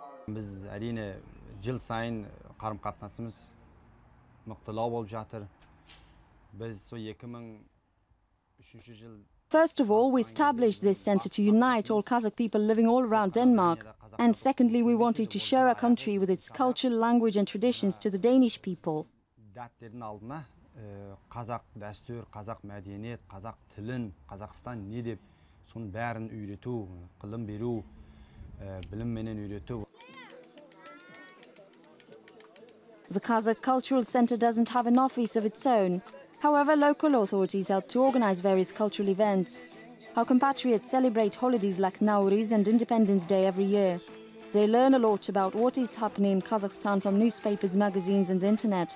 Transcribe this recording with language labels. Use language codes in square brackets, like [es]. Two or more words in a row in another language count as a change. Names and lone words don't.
[kk] Biz әрине жыл сайын қарым-қатынасымыз мықтылау болып жатыр. Biz 2003 жыл [en] First of all, we established this center to unite all Kazakh people living all around Denmark. And secondly, we wanted to show our country with its culture, language and traditions to the Danish people. [kk] Дәттердің алдына қазақ дәстүр, қазақ мәдениет, қазақ тілін, Қазақстан не деп, соның бәрін үйрету, ғылым беру, білімменен үйрету. [en] The Kazakh Cultural Center doesn't have an office of its own. However, local authorities help to organize various cultural events. Our compatriots celebrate holidays like Nowruz and Independence Day every year. They learn a lot about what is happening in Kazakhstan from newspapers, magazines and the internet.